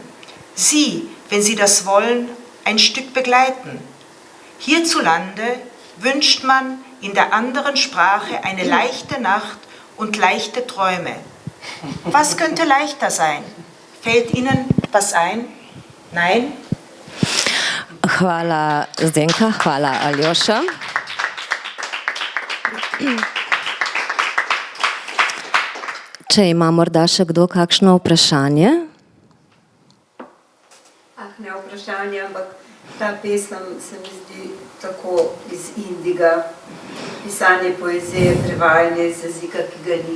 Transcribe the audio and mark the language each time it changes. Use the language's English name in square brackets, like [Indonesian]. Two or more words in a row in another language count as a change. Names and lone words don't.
[German] Sie, wenn Sie das wollen, ein Stück begleiten. Hierzulande wünscht man in der anderen Sprache eine leichte Nacht und leichte Träume. Was könnte leichter sein? Fällt Ihnen was ein? Nein? [Slovenian] Hvala Zdenka, hvala Aljoša. Če ima morda še kdo kakšno vprašanje? Ne vprašanje, ampak ta pesem se mi zdi tako iz Indiga, pisanje poezije, prevajanje iz jezika, ki ga ni.